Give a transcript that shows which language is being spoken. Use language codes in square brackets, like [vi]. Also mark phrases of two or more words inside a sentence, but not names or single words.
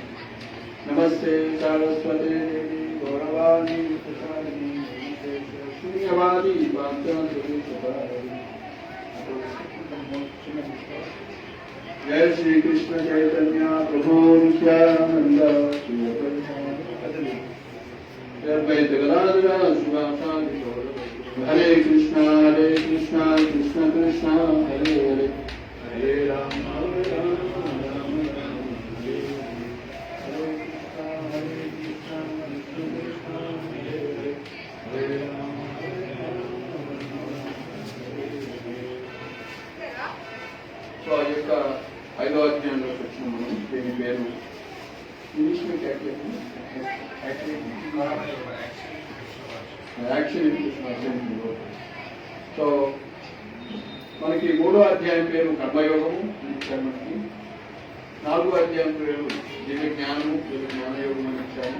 [sa] నమస్తే సారస్వతే దేవి గౌరవాణి ప్రసాదిని శూన్యవాది జయ శ్రీ కృష్ణ చైతన్య ప్రభు నిత్యానంద హరే కృష్ణ కృష్ణ కృష్ణ హరే హరే హరే రామ హరే రామ రామ రామ హరే హరే హరే కృష్ణ కృష్ణ హరే హరే హరే రామ హరే రామ. [te] సో ఆ యొక్క 5వ అధ్యాయంలోకి వచ్చిన మనం దీని పేరు ఇంగ్లీష్ లో యాక్షన్. సో మనకి 3వ అధ్యాయం పేరు కర్మయోగము, మనకి 4వ అధ్యాయం పేరు దివ్య జ్ఞానము, దివ్య జ్ఞానయోగం అని ఇచ్చాము.